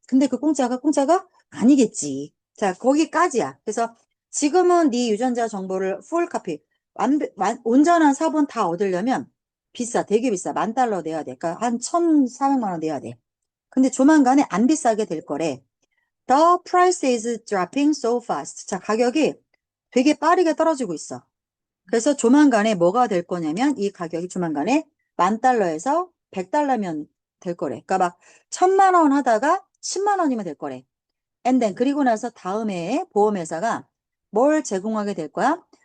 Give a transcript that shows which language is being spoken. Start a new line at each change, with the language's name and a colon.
Korean: 근데 그 공짜가 아니겠지. 자, 거기까지야. 그래서 지금은 네 유전자 정보를 풀 카피, 온전한 사본 다 얻으려면 비싸, 되게 비싸. 10,000달러 내야 돼. 그러니까 한 1,400만 원 내야 돼. 근데 조만간에 안 비싸게 될 거래.
English: The price is dropping so fast.
Korean: 자, 가격이 되게 빠르게 떨어지고 있어. 그래서 조만간에 뭐가 될 거냐면 이 가격이 조만간에 10,000달러에서 100달러면 될 거래. 그러니까 막 1,000만 원 하다가 10만 원이면 될 거래.
English: And then
Korean: 그리고 나서 다음 해에 보험회사가 뭘 제공하게 될 거야?